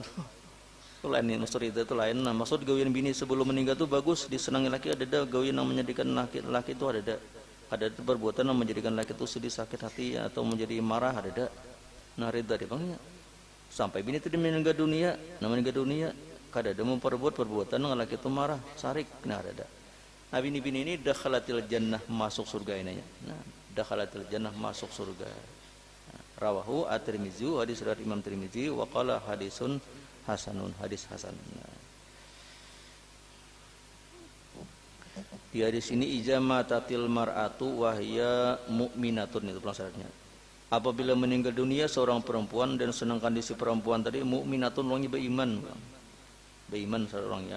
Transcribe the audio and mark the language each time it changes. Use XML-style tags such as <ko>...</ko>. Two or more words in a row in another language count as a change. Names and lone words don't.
<bjn>Itu lain nih, maksud ridha itu lain. Nah, maksud gawian bini sebelum meninggal itu bagus, disenangi laki ada gawian yang menjadikan laki itu ada perbuatan yang menjadikan laki itu sedih sakit hati atau menjadi marah ada. Nah, ridha dia bangunnya. Sampai bini itu meninggal dunia, kadang-kadang memperbuat perbuatan yang laki itu marah, sarik, nah ada. Nah, bini-bini ini</bjn> <ar>دخلت الجنة</ar> <bjn>masuk surga ini. Nah,</bjn> <ar>دخلت الجنة</ar> <bjn>masuk surga. Nah,</bjn> <ar>رواه الترمذي</ar> <bjn>hadis riwayat Imam Tirmizi</bjn> <ar>وقال حديث حسن</ar> <bjn>hadis hasan. Nah. Di hadis ini</bjn> <ar>إذا ماتت المرأة وهي مؤمنة,</ar> <bjn>itu syaratnya. Apabila meninggal dunia seorang perempuan dan sedangkan di si perempuan tadi mu'minatun, orangnya beriman. Beriman seorangnya.</bjn>